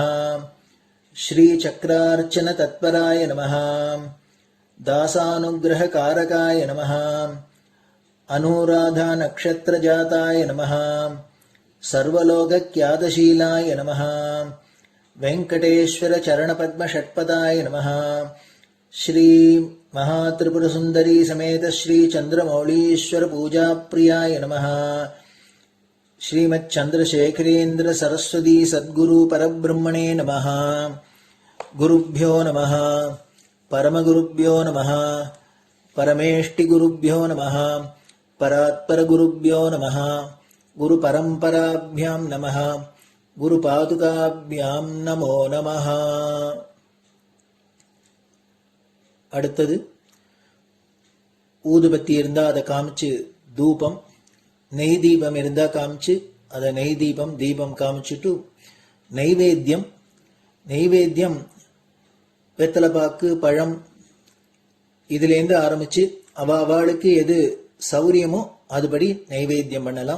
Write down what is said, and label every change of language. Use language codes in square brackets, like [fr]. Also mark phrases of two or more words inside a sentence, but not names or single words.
[sa] श्रीचक्रार्चन तत्पराय नमः. दासानुग्रह कारकाय नमः. अनुराधा नक्षत्र जाताय नमः. सर्वलोकख्यातशीलाय नमः. वेङ्कटेश्वर चरणपद्म षट्पदाय नमः. ஸ்ரீ महात्रिपुरसुन्दरी समेत श्रीचन्द्रमौलीश्वर पूजाप्रियाय नमः। श्रीमच्चन्द्रशेखरेन्द्र सरस्वती सद्गुरु परब्रह्मणे नमः। गुरुभ्यो नमः। परमगुरुभ्यो नमः। परमेष्टिगुरुभ्यो नमः। परात्परगुरुभ्यो नमः। गुरुपरम्पराभ्यां नमः। गुरुपादुकाभ्यां नमो नमः. [ta] அடுத்தது ஊதுபத்தி இருந்தா அதை காமிச்சு தூபம், நெய் தீபம் இருந்தா காமிச்சு அதை நெய் தீபம் தீபம் காமிச்சுட்டு நைவேத்தியம். நைவேத்தியம் வெத்தலைப்பாக்கு, பழம் இதுலேருந்து ஆரம்பிச்சு அவளுக்கு எது சௌரியமோ அதுபடி நைவேத்தியம் பண்ணலாம்.